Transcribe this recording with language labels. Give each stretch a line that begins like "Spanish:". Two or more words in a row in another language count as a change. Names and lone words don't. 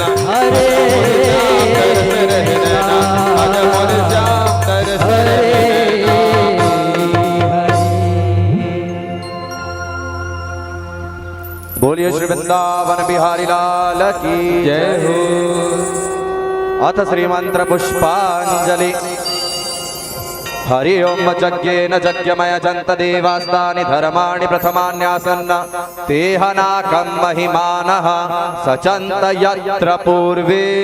Hindi: हरे तरस रहे नैना, आजा मोरे श्याम तरस रहे नैना। बोलिए श्री वृंदावन बिहारी लाल की जय हो।
Sanskrit: अथ श्रीमंत्र पुष्पांजलि। हरि ओम यज्ञेन यज्ञमय जन्त देवास्तानि धर्माणि प्रथमान्यासन्न तेहनाकं महिमानः सचन्त यत्र पूर्वे